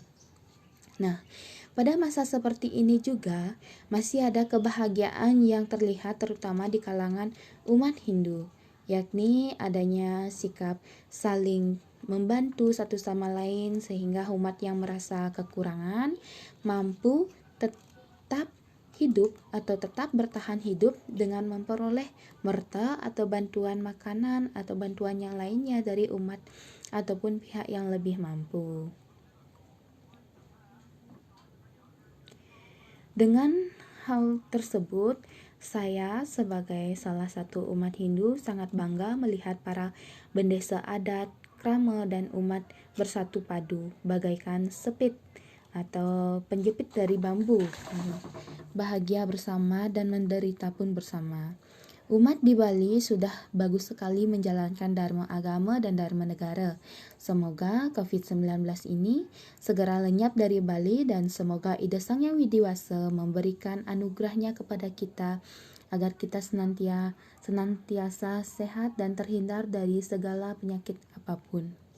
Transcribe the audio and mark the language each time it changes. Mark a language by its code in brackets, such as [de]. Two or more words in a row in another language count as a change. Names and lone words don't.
[id] Nah, pada masa seperti ini juga masih ada kebahagiaan yang terlihat terutama di kalangan umat Hindu, yakni adanya sikap saling membantu satu sama lain sehingga umat yang merasa kekurangan mampu tetap hidup atau tetap bertahan hidup dengan memperoleh merta atau bantuan makanan atau bantuan yang lainnya dari umat ataupun pihak yang lebih mampu. Dengan hal tersebut, saya sebagai salah satu umat Hindu sangat bangga melihat para bendesa adat, krama, dan umat bersatu padu bagaikan sepit atau penjepit dari bambu, bahagia bersama dan menderita pun bersama. Umat di Bali sudah bagus sekali menjalankan dharma agama dan dharma negara. Semoga COVID-19 ini segera lenyap dari Bali dan semoga Ida Sang Hyang Widiwasa memberikan anugerahnya kepada kita agar kita senantiasa sehat dan terhindar dari segala penyakit apapun.